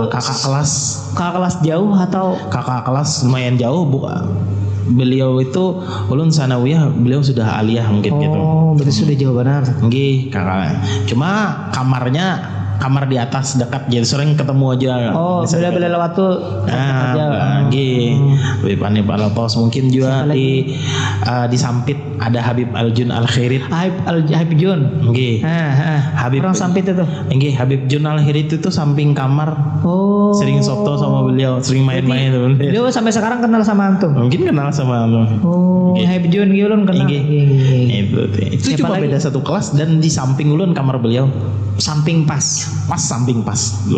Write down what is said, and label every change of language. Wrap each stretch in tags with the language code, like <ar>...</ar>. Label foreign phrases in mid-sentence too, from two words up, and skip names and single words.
<id>kakak kelas kakak kelas jauh atau</id> <bjn>lumayan jauh beliau itu ulun sanawiyah, beliau sudah aliyah mungkin gitu.</bjn> <id>Oh, berarti sudah jauh benar. Nggih, kakak. Cuma kamar di atas dekat jadi sering ketemu aja. Oh,</id> <bjn>bila-bila lewat tuh aja.</bjn> <id>Nggih. Habib Hanif Alatos mungkin juga di Sampit ada Habib Aljun Al Khairit. Habib Jun. Nggih. Habib Orang Sampit itu. Nggih, Habib Jun Al Khairit itu samping kamar. Oh. Sering soto sama beliau, sering main-main tuh. Dia sampai sekarang kenal sama antum. Mungkin kenal sama lu.</id> <bjn>Oh, Habib Jun ulun kenal.</bjn> <id>Nggih. Itu Siapa cuma lagi?</id> <bjn>beda satu kelas dan di samping ulun kamar beliau.</bjn> <id>Samping pas. Samping pas dulu.</id>